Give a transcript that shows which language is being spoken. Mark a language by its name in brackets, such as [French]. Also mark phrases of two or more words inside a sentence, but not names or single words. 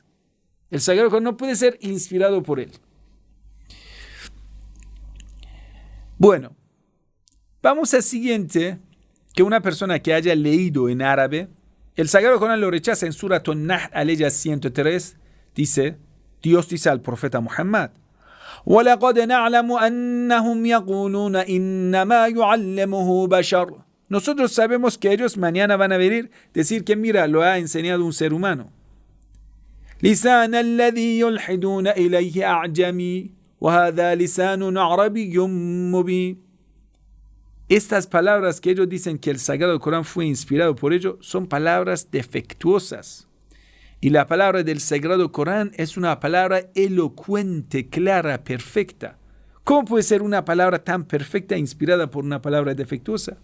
[Spanish] El Sagrado Corán no puede ser inspirado por él. Bueno, vamos al siguiente, que una persona que haya leído en árabe, el Sagrado Corán lo rechaza en Surat An-Nahl, aleya 103, dice, Dios dice al profeta Muhammad: [Arabic] وَلَقَدْ نَعْلَمُ أَنَّهُمْ يَقُولُونَ إِنَّمَا يُعَلَّمُهُ بَشَرٌ. [Spanish] Nosotros sabemos que ellos mañana van a venir decir que mira, lo ha enseñado un ser humano. [Arabic] لِسَانَ الَّذِي يُلْحِدُونَ إِلَيْهِ أَعْجَمِي وَهَذَا لِسَانٌ عَرَبِيٌّ مُبِينٌ. [Spanish] Estas palabras que ellos dicen que el Sagrado Corán fue inspirado por ellos son palabras defectuosas. Y la palabra del Sagrado Corán es una palabra elocuente, clara, perfecta. ¿Cómo puede ser una palabra tan perfecta inspirada por una palabra defectuosa?